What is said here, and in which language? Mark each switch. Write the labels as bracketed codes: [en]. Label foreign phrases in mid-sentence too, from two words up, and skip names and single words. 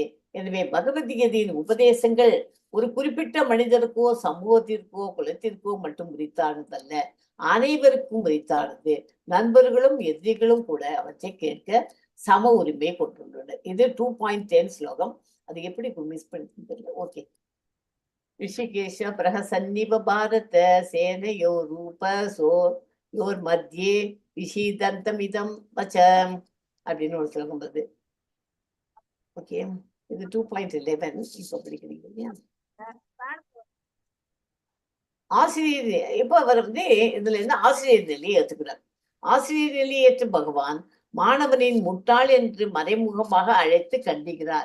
[ta] எனவே பகவத்கீதையின் உபதேசங்கள் ஒரு குறிப்பிட்ட மனிதருக்கோ சமூகத்திற்கோ குலத்திற்கோ மட்டும் உரித்தானதல்ல, அனைவருக்கும் உரித்தானது. நண்பர்களும் எதிரிகளும் கூட அவற்றை கேட்க சம உரிமை கொண்டுள்ளனர். இது 2.10 ஸ்லோகம். அது எப்படி மிஸ் பண்ணி ஓகே. [sa] ऋषिकेश प्रहसन्निव भारत सेनयो रूपसो योर मध्ये विषीदन्तमिदं वचम् [ta] அப்படின்னு ஒரு ஸ்லோகம் வருது. ஓகே, இது 2.11 இப்போ படிக்கிறீங்க இல்லையா? ஆசிரியர் இப்போ அவர் இதுல இருந்து ஆசிரியர் நிலையை ஏற்றுக்கிறார். ஆசிரியர் நிலையை ஏற்று பகவான் மாணவனின் முட்டாள் என்று மறைமுகமாக அழைத்து கண்டிக்கிறார்.